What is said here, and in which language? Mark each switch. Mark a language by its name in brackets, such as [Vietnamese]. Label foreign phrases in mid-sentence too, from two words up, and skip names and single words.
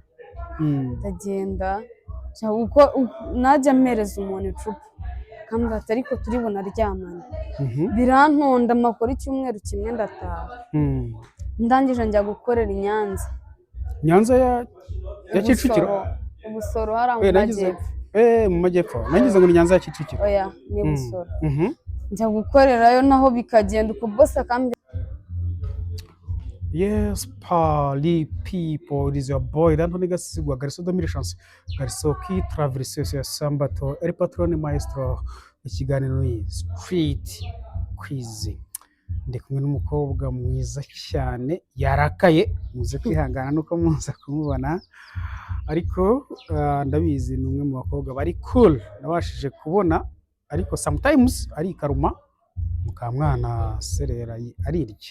[Kinyarwanda] Ndagenda najya mpereza umuntu icupa akambwira ati ariko turi bunaryamane, birantonda amakora icyumweru kimwe ndataha. Ndangije njya gukorera i Nyanza ya Kicukiro, Ubusoro hari mu majyepfo. Mu majyepfo nagize ngo ni Nyanza ya Kicukiro. Oya ni Busoro. Njya gukorerayo naho bikagenda uko boss akambwira. [English] Yes, Party people, it is your boy Anthony Gasigwa, [French] Garçon de Chance, Garçon qui traverse ce sambato, [Spanish] el patrone maestro, [Kinyarwanda] ikiganiro ni [English] Street Quiz. [Kinyarwanda] Ndi kumwe n'umukobwa mwiza cyane yarakaye, muze kwihangana nuko muza kumubona, ariko ndabizi ni umwe mu bakobwa bari cool nabashije kubona, ariko sometimes ari karuma mukamwana serera arirye.